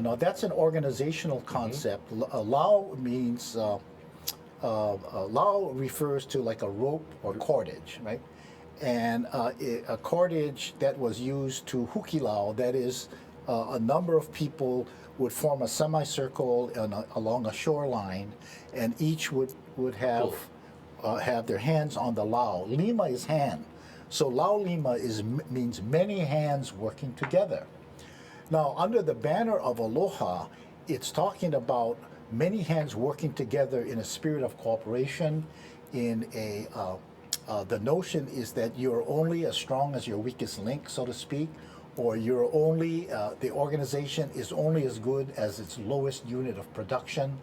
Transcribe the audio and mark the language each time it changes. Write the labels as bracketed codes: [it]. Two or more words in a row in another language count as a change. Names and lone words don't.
[en] Now, that's an organizational concept. Lau means, lau refers to like a rope or cordage, right? And a cordage that was used to hukilau, that is, a number of people would form a semicircle along a shoreline, and each would have their hands on the lau. Lima is hand. So [haw] lau lima [en] means many hands working together. Now, under the banner of aloha, it's talking about many hands working together in a spirit of cooperation. The notion is that you're only as strong as your weakest link, so to speak, or the organization is only as good as its lowest unit of production.